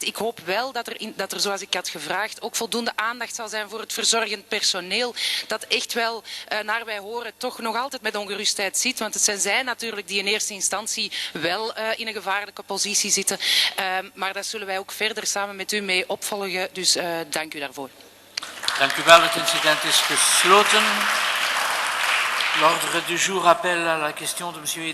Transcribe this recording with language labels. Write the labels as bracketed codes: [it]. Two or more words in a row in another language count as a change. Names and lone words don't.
[nl] Ik hoop wel dat er, zoals ik had gevraagd, ook voldoende aandacht zal zijn voor het verzorgend personeel dat echt wel, naar wij horen, toch nog altijd met ongerustheid zit. Want het zijn zij natuurlijk die in eerste instantie wel in een gevaarlijke positie zitten. Maar dat zullen wij ook verder samen met u mee opvolgen. Dus dank u daarvoor. Dank u wel. Het incident is gesloten. [fr] L'ordre du jour appelle à la question de M.